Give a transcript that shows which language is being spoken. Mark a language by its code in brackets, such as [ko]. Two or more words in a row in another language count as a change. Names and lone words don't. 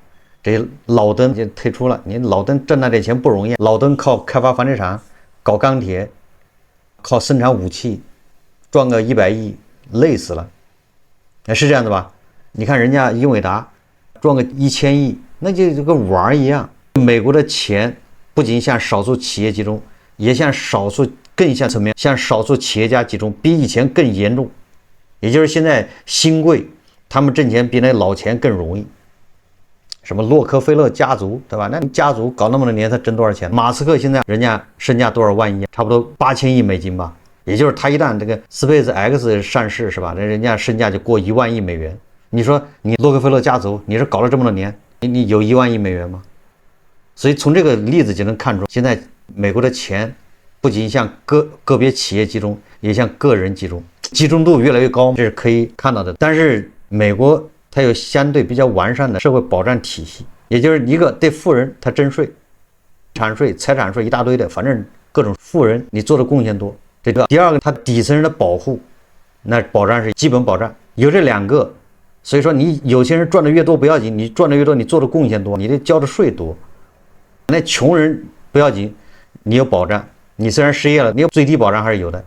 [zh] 這老登就退出了，你老登掙那點錢不容易，老登靠開發房地產、搞鋼鐵、靠生產武器賺個100億累死了，是這樣的吧？你看人家英偉達賺個1000億那就跟玩一樣。美國的錢不僅向少數企業集中，也向更向層面向少數企業家集中，比以前更嚴重。也就是現在新貴他們掙錢比那老錢更容易。什麼洛克菲勒家族，对吧？那家族搞那麼多年，他掙多少錢？馬斯克现在人家身價多少萬億？差不多8000億美金吧。也就是他一旦這個 SpaceX 上市，是吧？那人家身價就過1萬億美元。你說你洛克菲勒家族，你是搞了這麼多年，你有1萬億美元嗎？所以從這個例子就能看出，現在美國的錢不僅向個別企業集中，也向個人集中，集中度越來越高，這是可以看到的。但是美國它有相对比較完善的社会保障體系，也就是一个对富人他徵稅、產稅、財產稅一大堆的，反正各種富人你做的貢獻多。這個第二個，他底層人的保護，那保障是基本保障，有這兩個，所以說你有錢人賺的越多不要緊，你賺的越多，你做的貢獻多，你得交的稅多。那窮人不要緊，你有保障，你雖然失業了，你有最低保障還是有的。